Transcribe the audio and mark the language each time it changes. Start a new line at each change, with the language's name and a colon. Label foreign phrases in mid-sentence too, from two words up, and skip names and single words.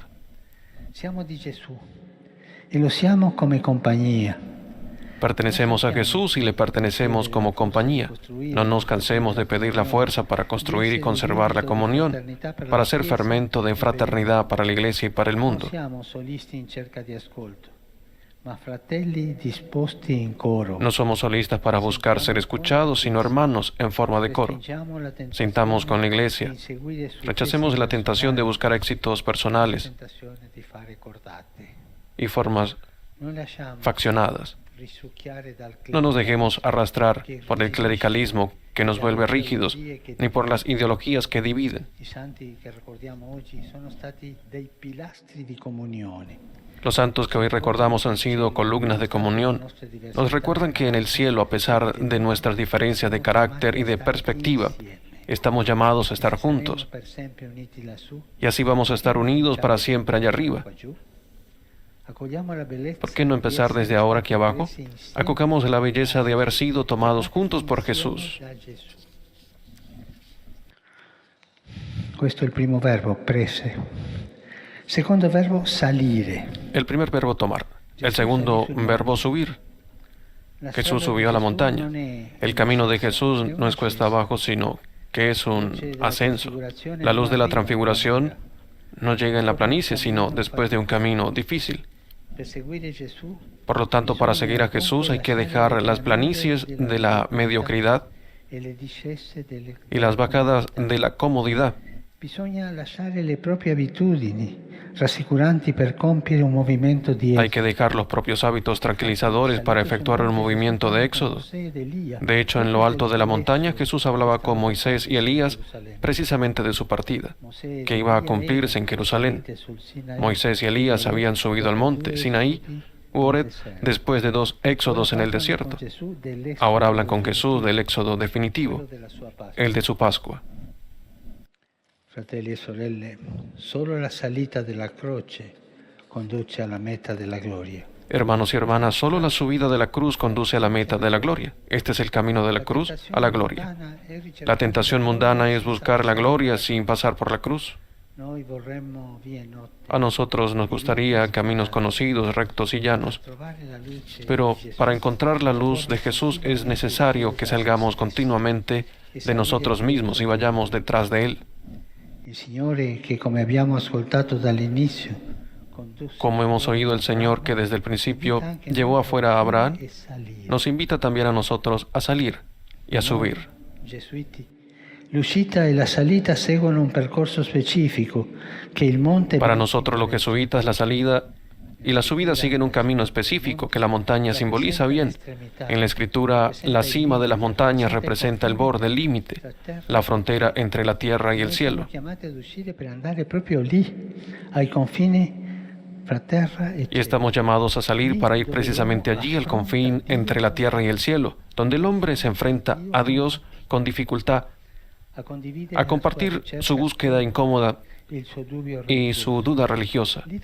Italian: Siamo di Gesù e lo siamo come compagnia.
Spanish: Pertenecemos a Jesús y le pertenecemos como compañía. No nos cansemos de pedir la fuerza para construir y conservar la comunión, para ser fermento de fraternidad para la Iglesia y para el
Italian: Non
Spanish: mundo.
Italian: siamo solisti in cerca di ascolto, ma fratelli disposti in coro.
Spanish: No somos solistas para buscar ser escuchados, sino hermanos en forma de coro.
Italian: Respingiamo la tentazione
Spanish: Sintamos con la Iglesia.
Italian: di inseguire successi
Spanish: Rechacemos la tentación de
Italian: personali,
Spanish: buscar éxitos
Italian: la
Spanish: personales
Italian: tentazione di fare cordate.
Spanish: y formas
Italian: Non lasciamo
Spanish: faccionadas.
Italian: risucchiare dal
Spanish: No nos dejemos arrastrar por el clericalismo que nos vuelve rígidos, ni por las ideologías que dividen.
Italian: I santi che ricordiamo oggi sono stati dei pilastri di comunione.
Spanish: Los santos que hoy recordamos han sido columnas de comunión. Nos recuerdan que en el cielo, a pesar de nuestras diferencias de carácter y de perspectiva, estamos llamados a estar juntos.
Italian: Per sempre uniti lassù.
Spanish: Y así vamos a estar unidos para siempre allá arriba.
Italian: Accogliamo la bellezza
Spanish: ¿Por qué no empezar
Italian: di
Spanish: desde
Italian: essere
Spanish: ahora aquí abajo?
Italian: presi insieme
Spanish: Acogamos la belleza de haber sido tomados juntos por Jesús.
Italian: da Gesù. Questo è il primo verbo, prese. Secondo verbo, salire.
Spanish: El primer verbo tomar. El segundo verbo subir.
Italian: La
Spanish: Jesús
Italian: strada
Spanish: subió a
Italian: di
Spanish: la
Italian: Gesù
Spanish: montaña.
Italian: non è
Spanish: El camino de Jesús no es cuesta abajo, sino que es un ascenso. La luz de la transfiguración no llega en la planicie, sino después de un camino difícil.
Italian: per seguire Gesù.
Spanish: Por lo tanto, para seguir a Jesús hay que dejar las planicies de la mediocridad
Italian: E le discese delle
Spanish: y las bajadas de la comodidad.
Italian: Bisogna lasciare le proprie abitudini rassicuranti per compiere un movimento di
Spanish: Hay que dejar los propios hábitos tranquilizadores para efectuar un movimiento de éxodo. De hecho, en lo alto de la montaña Jesús hablaba con Moisés y Elías precisamente de su partida, que iba a cumplirse en Jerusalén. Moisés y Elías habían subido al monte Sinaí u Horeb después de 2 éxodos en el desierto. Ahora hablan con Jesús del éxodo definitivo, el de su Pascua.
Italian: Fratelli e sorelle, solo la salita della croce conduce alla meta della gloria.
Spanish: Hermanos y hermanas, solo la subida de la cruz conduce a la meta de la gloria. Este es el camino de la cruz a la gloria. La tentación mundana es buscar la gloria sin pasar por la cruz. A nosotros nos gustaría caminos conocidos, rectos y llanos, pero para encontrar la luz de Jesús es necesario que salgamos continuamente de nosotros mismos y vayamos detrás de Él. Como hemos oído el Señor que desde el principio llevó afuera a Abraham, nos invita también a nosotros a salir y a subir.
Italian: L'uscita e la salita seguono un percorso specifico che il monte.
Spanish: Para nosotros lo que jesuitas la salida y la subida siguen un camino específico que la montaña simboliza bien. En la Escritura, la cima de las montañas representa el borde, el límite, la frontera entre la tierra y el cielo. Y estamos llamados a salir para ir precisamente allí, al confín entre la tierra y el cielo, donde el hombre se enfrenta a Dios con dificultad, a compartir su búsqueda incómoda y su duda religiosa.